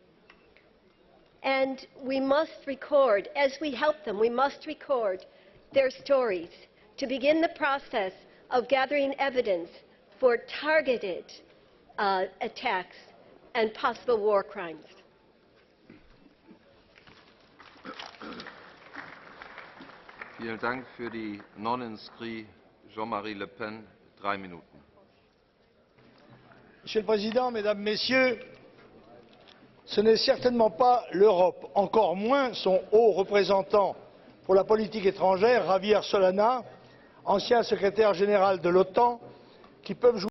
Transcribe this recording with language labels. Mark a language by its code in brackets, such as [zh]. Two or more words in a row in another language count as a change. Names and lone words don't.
[en] And we must record, as we help them, we must record their stories to begin the process of gathering evidence for targeted attacks and possible war crimes. [de] Vielen Dank. Für die Non-Inscrits, Jean-Marie Le Pen, 3 Minuten. [fr] Monsieur le Président, Mesdames, Messieurs, ce n'est certainement pas l'Europe, encore moins son haut représentant pour la politique étrangère, Javier Solana, ancien secrétaire général de l'OTAN, qui peuvent jouer